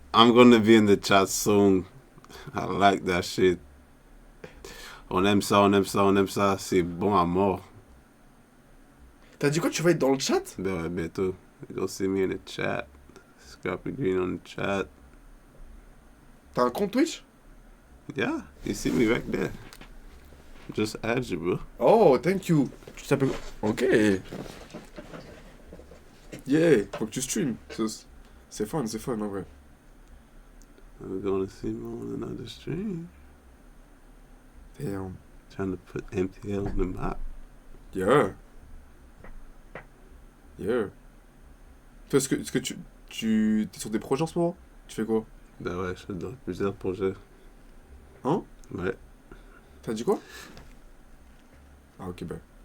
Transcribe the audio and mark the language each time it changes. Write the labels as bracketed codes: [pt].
[en] I'm gonna be in the chat soon. I like that shit. [fr] On aime ça, c'est bon à mort. T'as dit quoi, tu vas être dans le chat? Ben ouais, bientôt. [en] You go see me in the chat. Scrappy Green on the chat. [fr] T'as un compte Twitch? [en] Yeah, you see me right there. Just add you, bro. Oh, thank you. [fr] Tu t'appelles... [en] Ok. [fr] Yeah, faut que tu stream. C'est fun en vrai. [en] I'm gonna see me on another stream. Damn. Trying to put MTL on the map. Yeah. [fr] Toi, est-ce que tu t'es sur des projets en ce moment? Tu fais quoi? Ben ouais, je suis dans plusieurs projets. Hein? Ouais. T'as dit quoi? Ah ok, ben.